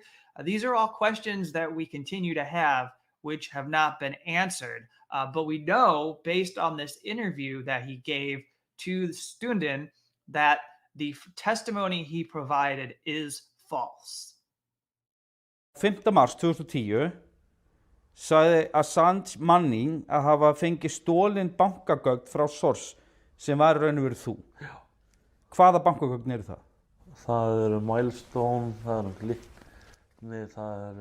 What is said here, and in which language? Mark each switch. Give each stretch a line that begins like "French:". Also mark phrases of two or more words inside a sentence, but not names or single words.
English: These are all questions that we continue to have, which have not been answered. But we know, based on this interview that he gave to Stundin, that the testimony he provided is false.
Icelandic: 5. mars 2010 sagði Assange Manning að hafa fengið stólin bankagögn frá Source sem var raun og verið þú. Já. Hvaða bankagögn eru það? Það eru Milestone, það eru Glitni, það eru...